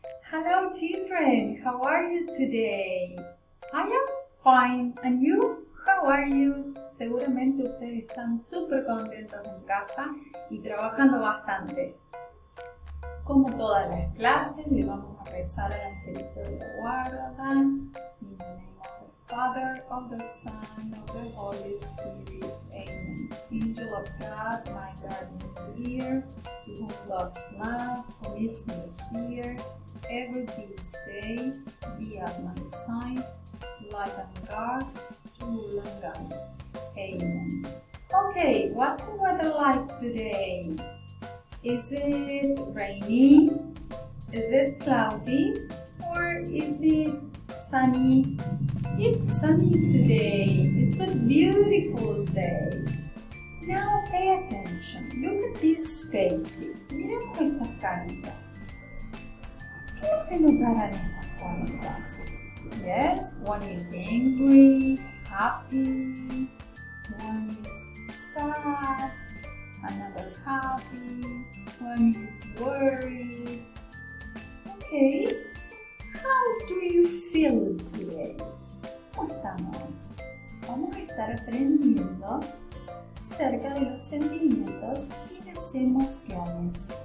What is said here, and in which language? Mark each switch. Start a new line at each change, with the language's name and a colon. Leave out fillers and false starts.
English: Hello children, how are you today? I am fine, and you? How are you?
Spanish: Seguramente ustedes están súper contentos en casa y trabajando bastante. Como todas las clases, le vamos a rezar al angelito de la guarda.
English: In the name of the Father, of the Son, of the Holy Spirit. Amen. Angel of God, my guardian dear, to whom God's love commits me here, every day, be at my side, to light and guard, to rule and guide. Amen. Okay, what's the weather like today? Is it rainy? Is it cloudy? Or is it sunny? It's sunny today. It's a beautiful day. Now pay attention. Look at these faces.
Spanish: Miremos estas caritas. ¿Qué es que notarán estas caritas?
English: Yes, one is angry, happy, one is sad, another happy, one is worried. Okay, how do you feel today?
Spanish: ¿Cómo estamos? Vamos a estar aprendiendo acerca de los sentimientos y las emociones.